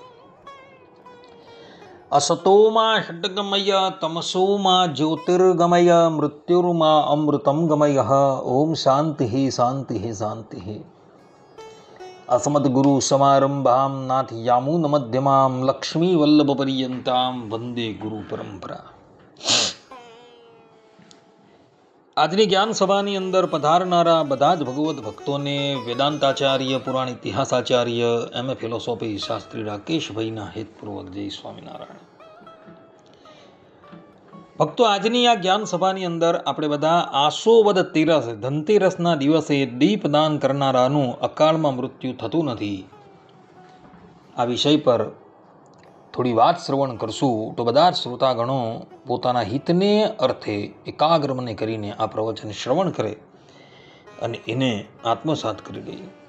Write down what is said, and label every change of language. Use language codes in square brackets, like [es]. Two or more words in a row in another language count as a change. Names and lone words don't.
[sa] असतो मा षड्गमय तमसो मा ज्योतिर्गमय मृत्युर्मा अमृतं गमय। ओम शान्तिः शान्तिः शान्तिः। अस्मद्गुरु समारंभां नाथयामुनमध्यमां लक्ष्मीवल्लभपर्यन्तां वन्दे गुरु परंपरा। [gu] આજની જ્ઞાન સભાની અંદર પધારનારા બધા જ ભગવત ભક્તોને વેદાંતાચાર્ય પુરાણ ઇતિહાસાચાર્ય [en] MA philosophy [gu] શાસ્ત્રી રાકેશભાઈના હેતપૂર્વક જય સ્વામિનારાયણ। ભક્તો, આજની આ જ્ઞાન સભાની અંદર આપણે બધા આસો વદ તેરસ ધનતેરસના દિવસે દીપદાન કરનારાનું અકાળમાં મૃત્યુ થતું નથી આ વિષય પર થોડી વાત શ્રવણ કરશું તો બધા જ શ્રોતાગણો પોતાના હિતને અર્થે એકાગ્ર મને કરીને આ પ્રવચન શ્રવણ કરે અને એને આત્મસાત કરી લે।